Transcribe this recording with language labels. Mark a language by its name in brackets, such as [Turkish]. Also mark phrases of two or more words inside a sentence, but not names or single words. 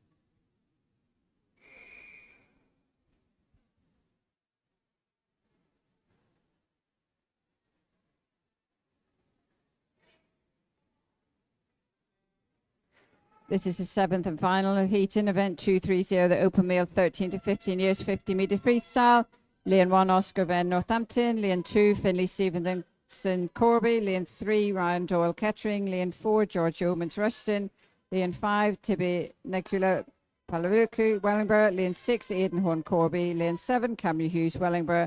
[English] This is the 7th and final heat in event 230, the open male 13 to 15 years, 50 metre freestyle. Lane 1, Oscar Venn Northampton. Lane 2, Finley Stevenson Corby. Lane 3, Ryan Doyle Kettering. Lane 4, George Omans Rushton. Lane 5, Tibi Necula Palavuku Wellingborough. Lane 6, Aidan Horn Corby. Lane 7, Cameron Hughes Wellingborough.